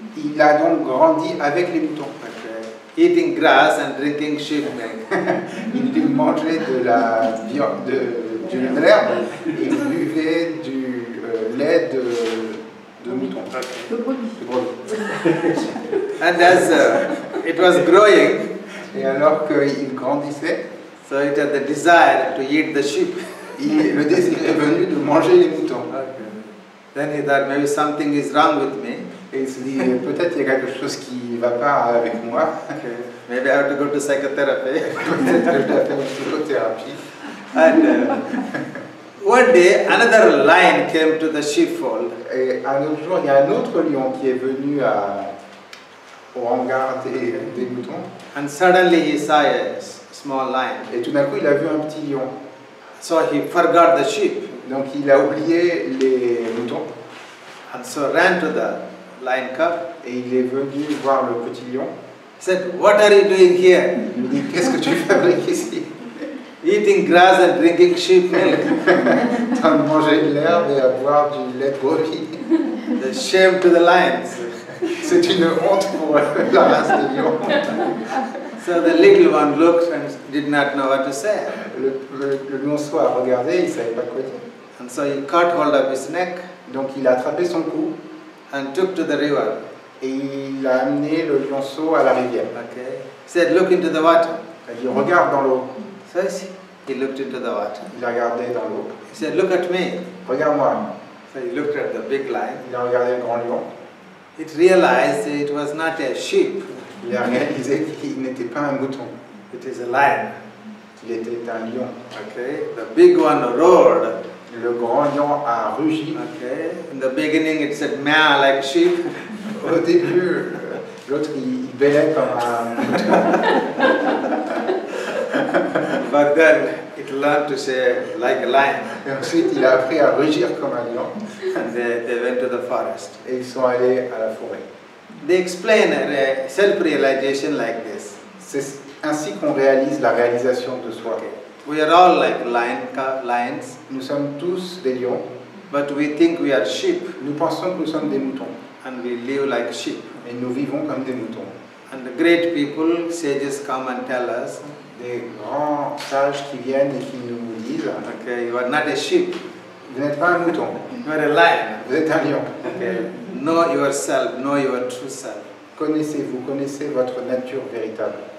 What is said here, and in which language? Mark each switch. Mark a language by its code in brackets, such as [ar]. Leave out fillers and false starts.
[fr] il a donc grandi avec les moutons. [en] eating grass and drinking sheep milk. [fr] Il mangeait de l'herbe et buvait du lait de mouton. Le produit. De brebis. [en] And as it was growing, [fr] Et alors qu'il grandissait, [en] so it had the desire to eat the sheep. [fr] le désir est venu de manger les moutons. [en] Then he thought maybe something is wrong with me. [fr] Et il se dit, peut-être il y a quelque chose qui ne va pas avec moi. [en] Maybe I have to go to psychotherapy. [fr] Peut-être que je dois faire une psychothérapie. [en] And one day another lion came to the sheepfold. [fr] Et un autre jour, il y a un autre lion qui est venu au hangar des moutons. [en] And suddenly he saw a small lion. [fr] Et tout d'un coup, il a vu un petit lion. [en] So he forgot the sheep. [fr] Donc il a oublié les moutons. [en] And so ran to the lion cub. [fr] Et il est venu voir le petit lion. [en] He said, "What are you doing here? [fr] Il lui dit, qu'est-ce que tu fabriques ici? [en] Eating grass and drinking sheep milk." [fr] En train de manger de l'herbe et à boire du lait de brebis. [en] The shame to the lions. [fr] C'est une honte pour la race des lions. [en] So the little one looked and did not know what to say. [fr] Le lionceau a regardé, il ne savait pas quoi dire. [en] And so he caught hold of his neck [fr] Donc il a attrapé son cou [en] and took to the river. [fr] et il a amené le lionceau à la rivière. [en] Okay. He said, "Look into the water." [fr] Il a dit, regarde dans l'eau. [en] So he looked into the water. [fr] Il a regardé dans l'eau. [en] He said, "Look at me." [fr] Regarde-moi. [en] So he looked at the big lion. [fr] Il a regardé le grand lion. [en] It realized it was not a sheep. [fr] Il a réalisé qu'il n'était pas un mouton. [en] It is a lion. [fr] Il était un lion. [en] Okay. The big one roared. [fr] Le grand lion a rugi. [en] Okay. In the beginning it said meow like sheep. [fr] Au début, l'autre il bêlait comme un mouton. [en] But then it learned to say like a lion. [fr] Et ensuite, il a appris à rugir comme un lion. [en] And they went to the forest. [fr] Et ils sont allés à la forêt. [en] They explain self-realization like this. [fr] C'est ainsi qu'on réalise la réalisation de soi. [en] We are all like lions, [fr] Nous sommes tous des lions. [en] but we think we are sheep, [fr] Nous pensons que nous sommes des moutons. [en] and we live like sheep. [fr] Et nous vivons comme des moutons. [en] And the great people, sages, come and tell us, [fr] Des grands sages qui viennent et qui nous disent, [en] okay, you are not a sheep, [fr] vous n'êtes pas un mouton, [en] you are a lion. [fr] vous êtes un lion. [en] Okay. Know yourself, know your true self. [fr] Connaissez-vous, connaissez votre nature véritable.